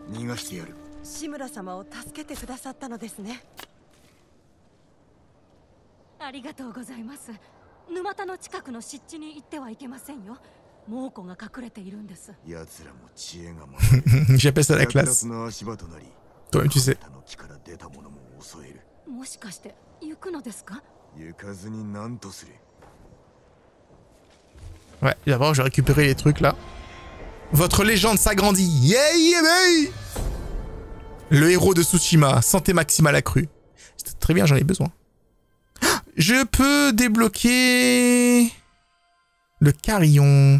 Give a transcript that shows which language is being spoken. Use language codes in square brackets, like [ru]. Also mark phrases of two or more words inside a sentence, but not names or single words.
[ja] がしてやる。志村様を助けてくださったのですね。ありがとうございます。沼田の近くの湿地に行ってはいけませんよ。猛虎が隠れているんです。奴らも知恵が [fr] J'appelle ça la classe. [ja] の足場となり、 [fr] Toi-même tu sais. [ja] 他の木から出たものも襲える。もしかして行くのですか？行かずに何とする。 [fr] Ouais, d'abord je vais récupérer les trucs là. Votre légende s'agrandit. [en] Yeah, yeah, yeah. [fr] Le héros de Tsushima, santé maximale accrue. C'est très bien, j'en ai besoin. Je peux débloquer le carillon.